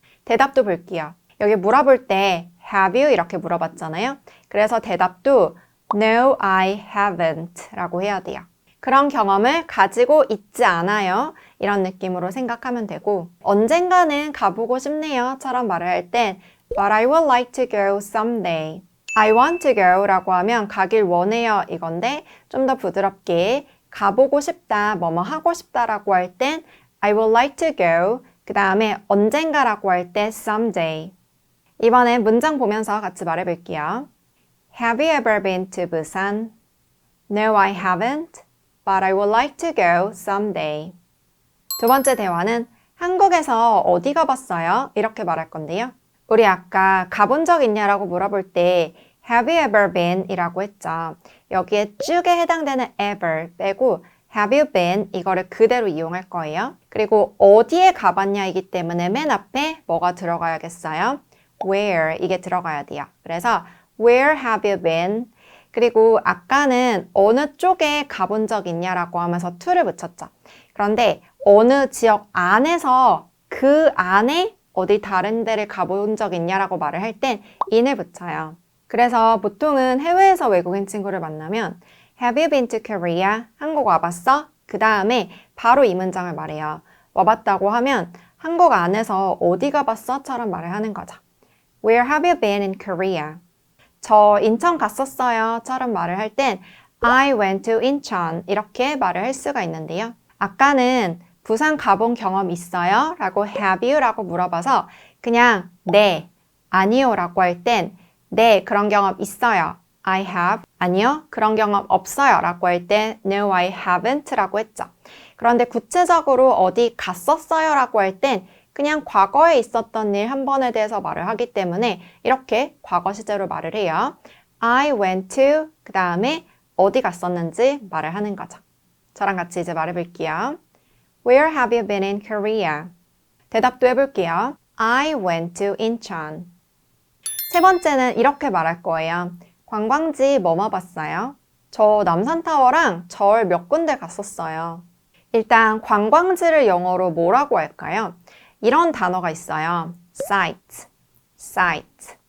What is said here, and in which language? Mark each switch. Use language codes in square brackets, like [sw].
[ko] 대답도 볼게요. 여기 물어볼 때 [en] Have you? [ko] 이렇게 물어봤잖아요. 그래서 대답도 [en] No, I haven't [ko] 라고 해야 돼요. 그런 경험을 가지고 있지 않아요. 이런 느낌으로 생각하면 되고 언젠가는 가보고 싶네요. 처럼 말을 할 땐 [en] But I would like to go someday. I want to go [ko] 라고 하면 가길 원해요 이건데 좀 더 부드럽게 가보고 싶다, 뭐뭐 하고 싶다 라고 할 땐 [en] I would like to go. [ko] 그 다음에 언젠가라고 할 때 someday. 이번엔 문장 보면서 같이 말해볼게요. [en] Have you ever been to Busan? No, I haven't. But I would like to go someday. [ko] 두 번째 대화는 한국에서 어디 가봤어요? 이렇게 말할 건데요. 우리 아까 가본 적 있냐라고 물어볼 때 [en] Have you ever been? [ko] 이라고 했죠. 여기에 쭉에 해당되는 ever 빼고 [en] Have you been? [ko] 이거를 그대로 이용할 거예요. 그리고 어디에 가봤냐이기 때문에 맨 앞에 뭐가 들어가야겠어요? Where 이게 들어가야 돼요. 그래서 [en] Where have you been? [ko] 그리고 아까는 어느 쪽에 가본 적 있냐라고 하면서 to를 붙였죠. 그런데 어느 지역 안에서 그 안에 어디 다른 데를 가본 적 있냐라고 말을 할 땐 in을 붙여요. 그래서 보통은 해외에서 외국인 친구를 만나면 [en] Have you been to Korea? [ko] 한국 와봤어? 그 다음에 바로 이 문장을 말해요. 와봤다고 하면 한국 안에서 어디 가봤어? 처럼 말을 하는 거죠. [en] Where have you been in Korea? [ko] 저 인천 갔었어요. 처럼 말을 할 땐 [en] I went to [ko] 인천 이렇게 말을 할 수가 있는데요. 아까는 부산 가본 경험 있어요? 라고 [en] have you? [ko] 라고 물어봐서 그냥 네, 아니요 라고 할 땐 네, 그런 경험 있어요. [en] I have. [ko] 아니요, 그런 경험 없어요. 라고 할 때 [en] No, I haven't [ko] 라고 했죠. 그런데 구체적으로 어디 갔었어요? 라고 할 땐 그냥 과거에 있었던 일 한 번에 대해서 말을 하기 때문에 이렇게 과거 시제로 말을 해요. [en] I went to [ko] 그 다음에 어디 갔었는지 말을 하는 거죠. 저랑 같이 이제 말해볼게요. [en] Where have you been in Korea? [ko] 대답도 해볼게요. [en] I went to 인천. [ko] 세 번째는 이렇게 말할 거예요. 관광지 뭐뭐 봤어요? 저 남산타워랑 절 몇 군데 갔었어요. 일단 관광지를 영어로 뭐라고 할까요? 이런 단어가 있어요. site, site.